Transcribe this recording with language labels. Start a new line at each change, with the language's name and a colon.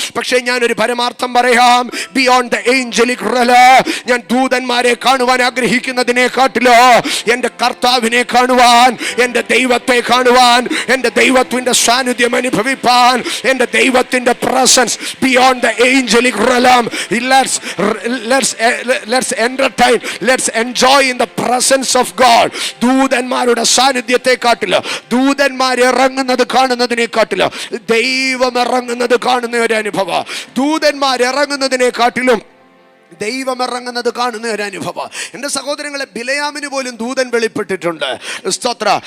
Malayalam: പക്ഷേ ഞാനൊരു പരമാർത്ഥം പറയാം,
English: beyond the angelic realm,
Malayalam: ഞാൻ ദൂതന്മാരെ കാണുവാൻ ആഗ്രഹിക്കുന്നതിനെക്കാട്ടിലോ എൻ്റെ കർത്താവിനെ കാണുവാൻ, എൻ്റെ ദൈവത്തെ കാണുവാൻ, എൻ്റെ ദൈവത്തിന്റെ സാന്നിധ്യം അനുഭവിപ്പാൻ, എൻ്റെ ദൈവത്തിന്റെ presence
English: Beyond the angelic realm. Let's entertain, let's enjoy in the presence of God.
Malayalam: ദൂതന്മാരുടെ സാന്നിധ്യത്തെക്കാട്ടില്ല, ദൂതന്മാർ ഇറങ്ങുന്നത് കാണുന്നതിനെക്കാട്ടില്ല, ദൈവം ഇറങ്ങുന്നത് കാണുന്ന ഒരു അനുഭവം. ദൂതന്മാർ ഇറങ്ങുന്നതിനെക്കാട്ടിലും ദൈവം ഇറങ്ങുന്നത് കാണുന്ന ഒരു അനുഭവം. എൻ്റെ സഹോദരങ്ങളെ, ബിലയാമിന് പോലും ദൂതൻ വെളിപ്പെട്ടിട്ടുണ്ട്. സ്തോത്ര.